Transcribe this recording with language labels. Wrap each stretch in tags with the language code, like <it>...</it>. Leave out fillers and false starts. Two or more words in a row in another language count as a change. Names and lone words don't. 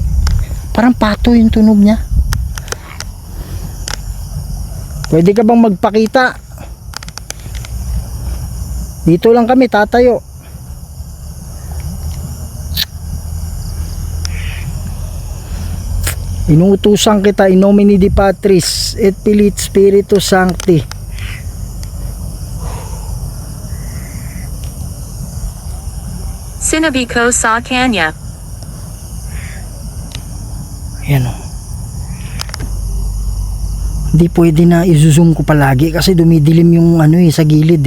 <tl>Parang pato yung tunog niya. Pwede ka bang magpakita? Dito lang kami tatayo. Inuutusan kita</tl> <la>in nomine Dei Patris et Filii et Spiritus Sancti.</la> <tl>Sinabi ko sa kanya. Ayan o. Hindi pwede na i-zoom ko palagi kasi dumidilim yung ano eh sa gilid eh.</tl>